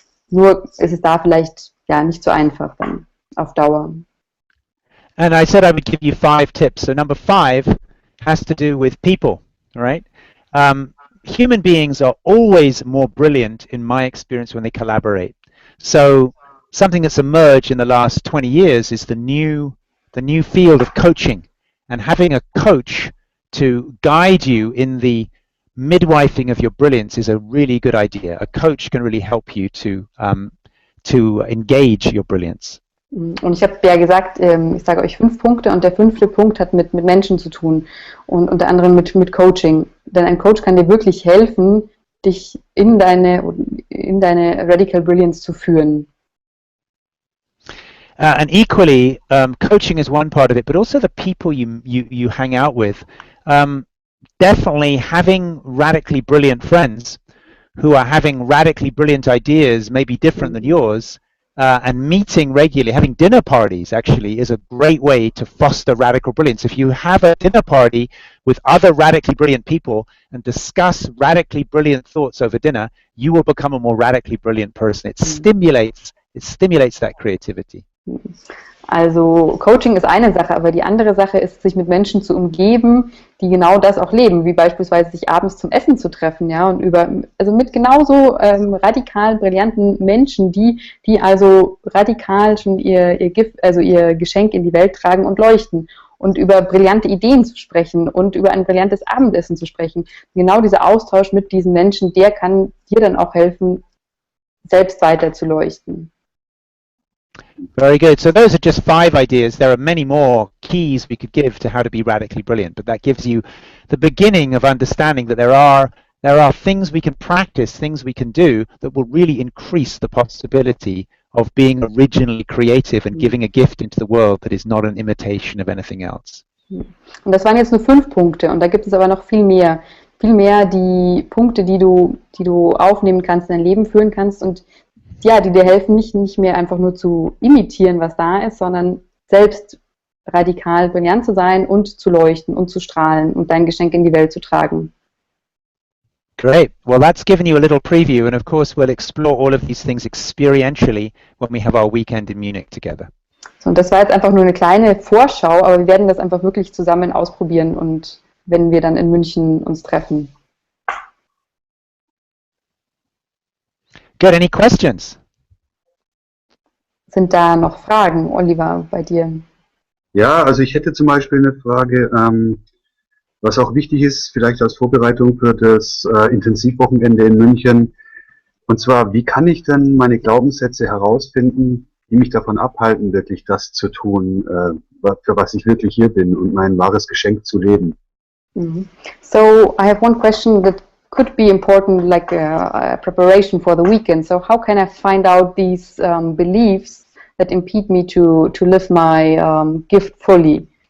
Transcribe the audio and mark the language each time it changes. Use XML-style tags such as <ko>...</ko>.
<de>Nur ist es da vielleicht nicht so einfach dann auf Dauer.</de> <en>And I said I would give you 5 tips. So number 5 has to do with people, right? Human beings are always more brilliant in my experience when they collaborate. So something that's emerged in the last 20 years is the new field of coaching, and having a coach to guide you in the midwifing of your brilliance is a really good idea. A coach can really help you to engage your brilliance.</en> <de>Und ich habe ja gesagt, ich sage euch 5 Punkte und der 5. Punkt hat mit Menschen zu tun und unter anderem mit Coaching. Denn ein Coach kann dir wirklich helfen, dich in deine Radical Brilliance zu führen.</de> <en>And equally, coaching is one part of it, but also the people you hang out with. Definitely having radically brilliant friends who are having radically brilliant ideas, maybe different than yours, and meeting regularly, having dinner parties actually is a great way to foster radical brilliance. If you have a dinner party with other radically brilliant people and discuss radically brilliant thoughts over dinner, you will become a more radically brilliant person. It stimulates that creativity.</en> <de>Also Coaching ist eine Sache, aber die andere Sache ist, sich mit Menschen zu umgeben, die genau das auch leben, wie beispielsweise sich abends zum Essen zu treffen, ja, und mit genauso radikal brillanten Menschen, die also radikal schon ihr Gift, also ihr Geschenk in die Welt tragen und leuchten und über brillante Ideen zu sprechen und über ein brillantes Abendessen zu sprechen. Genau dieser Austausch mit diesen Menschen, der kann dir dann auch helfen, selbst weiter zu leuchten.</de> <en>Very good. So those are just 5 ideas. There are many more keys we could give to how to be radically brilliant, but that gives you the beginning of understanding that there are things we can practice, things we can do that will really increase the possibility of being originally creative and giving a gift into the world that is not an imitation of anything else.</en> <de>Und das waren jetzt nur 5 Punkte und da gibt es aber noch viel mehr die Punkte, die du aufnehmen kannst, in dein Leben führen kannst und ja, die dir helfen, nicht mehr einfach nur zu imitieren, was da ist, sondern selbst radikal brillant zu sein und zu leuchten und zu strahlen und dein Geschenk in die Welt zu tragen.</de> <en>Great. Well, that's given you a little preview, and of course we'll explore all of these things experientially when we have our weekend in Munich together.</en> <de>So, und das war jetzt einfach nur eine kleine Vorschau, aber wir werden das einfach wirklich zusammen ausprobieren und wenn wir dann in München uns treffen.</de> <en>Good. Any questions?</en> <de>Sind da noch Fragen, Oliver, bei dir? Ja, also ich hätte zum Beispiel eine Frage, was auch wichtig ist, vielleicht als Vorbereitung für das Intensivwochenende in München. Und zwar, wie kann ich denn meine Glaubenssätze herausfinden, die mich davon abhalten, wirklich das zu tun, für was ich wirklich hier bin und mein wahres Geschenk zu leben?</de> <en>So, I have one question that could be important, like a preparation for the weekend. So how can I find out these beliefs that impede me to live my gift fully?</en>